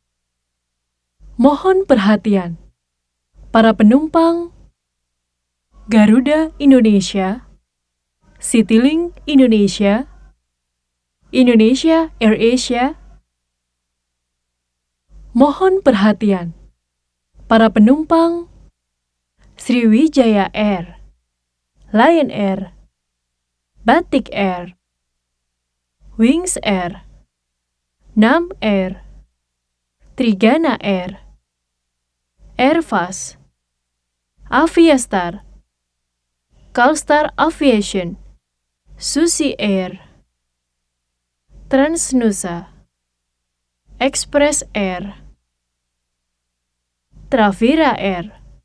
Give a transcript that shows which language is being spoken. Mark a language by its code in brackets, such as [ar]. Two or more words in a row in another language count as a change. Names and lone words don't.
[id] Mohon perhatian, para penumpang Garuda Indonesia, Citylink Indonesia, Indonesia AirAsia. Mohon perhatian, para penumpang Sriwijaya Air, Lion Air, Batik Air, Wings Air, Nam Air, Trigana Air, Airfast, Aviastar, Calstar Aviation, Susi Air, Transnusa, Express Air, Travira Air,